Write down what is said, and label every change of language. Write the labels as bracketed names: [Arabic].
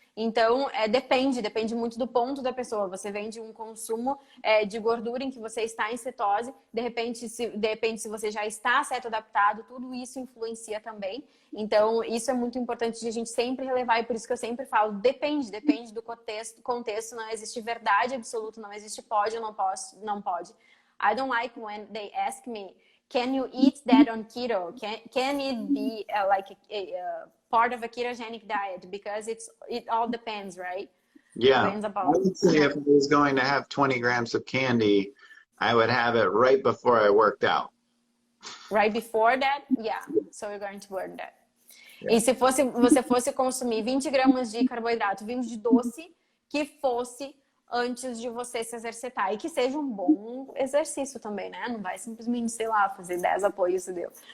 [Portuguese] Então, depende muito do ponto da pessoa. Você vem de um consumo de gordura em que você está em cetose, de repente, se você já está certo adaptado, tudo isso influencia também. Então, isso é muito importante de a gente sempre relevar, e por isso que eu sempre falo, depende do contexto, não existe verdade absoluta, não existe pode ou não pode. [English] I don't like when they ask me, can you eat that on keto? Can it be like a part of a ketogenic diet? Because it all depends, right? Yeah. Depends I about would say if I was going to have 20 grams of candy, I would have it right before I worked out. right before that, yeah. So we're going to burn that. Yeah. [Portuguese] E se você fosse consumir 20 gramas de carboidrato vindo de doce, que fosse antes de você se exercitar. E que seja um bom exercício também, né? Não vai simplesmente, sei lá, fazer 10 apoios, deu.